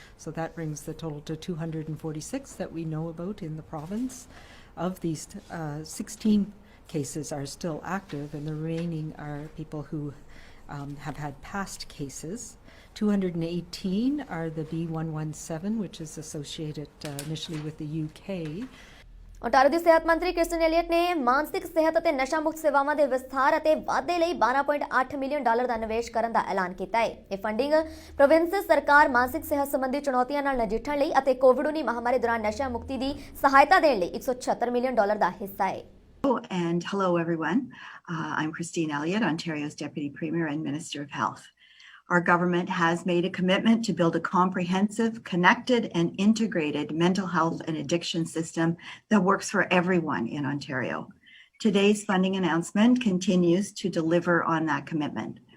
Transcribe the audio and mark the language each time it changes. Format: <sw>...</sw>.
<en>So that brings the total to 246 that we know about in the province. Of these, 16 cases are still active, and the remaining are people who have had past cases. 218 are the B117, which is associated initially with the UK.</en> <pa>ਓਟਾਰੋ ਦੀ ਸਿਹਤ ਮੰਤਰੀ Kristen Elliot ਨੇ ਮਾਨਸਿਕ ਸਿਹਤ ਅਤੇ ਨਸ਼ਾ ਮੁਕਤ ਸੇਵਾਵਾਂ ਦੇ ਵਿਸਥਾਰ ਅਤੇ ਵਾਧੇ ਲਈ $12.8 ਮਿਲੀਅਨ ਦਾ ਨਿਵੇਸ਼ ਕਰਨ ਦਾ ਐਲਾਨ ਕੀਤਾ ਹੈ। ਇਹ ਫੰਡਿੰਗ ਪ੍ਰੋਵਿੰਸ ਸਰਕਾਰ ਮਾਨਸਿਕ ਸਿਹਤ ਸੰਬੰਧੀ ਚੁਣੌਤੀਆਂ ਨਾਲ ਨਜਿੱਠਣ ਲਈ ਅਤੇ ਕੋਵਿਡ-19 ਮਹਾਮਾਰੀ ਦੌਰਾਨ ਨਸ਼ਾ ਮੁਕਤੀ ਦੀ ਸਹਾਇਤਾ ਦੇਣ ਲਈ $176 ਮਿਲੀਅਨ ਦਾ ਹਿੱਸਾ ਹੈ।</pa> <en>And hello everyone. I'm Christine Elliott, Ontario's Deputy Premier and Minister of Health. Our government has made a commitment to build a comprehensive, connected and integrated mental health and addiction system that works for everyone in Ontario. Today's funding announcement continues to deliver on that commitment.</en>